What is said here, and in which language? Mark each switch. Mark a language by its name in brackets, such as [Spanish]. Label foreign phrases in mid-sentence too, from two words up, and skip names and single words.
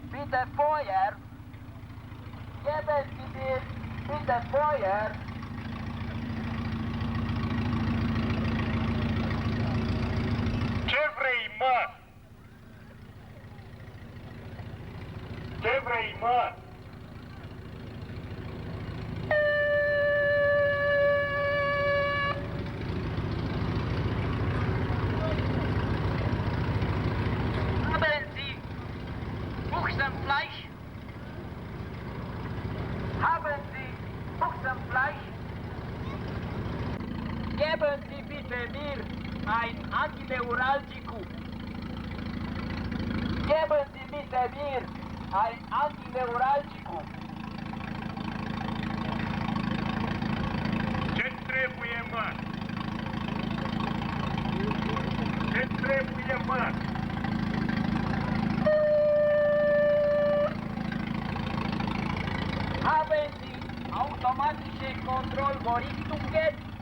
[English] the foyer. [German] Geben Sie mir [English] in the foyer. [Romanian] Ce vrei, mă? Ce vrei, mă? [German] Haben Sie Buchsenfleisch? Haben Sie Buchsenfleisch? Geben Sie bitte mir ein Antineuralgikum. Geben Sie bitte mir ein Antineuralgikum. [Romanian] Ce-ți trebuie, mă? Ce-ți trebuie, mă? [German] Haben Sie automatische Kontrollvorrichtungen?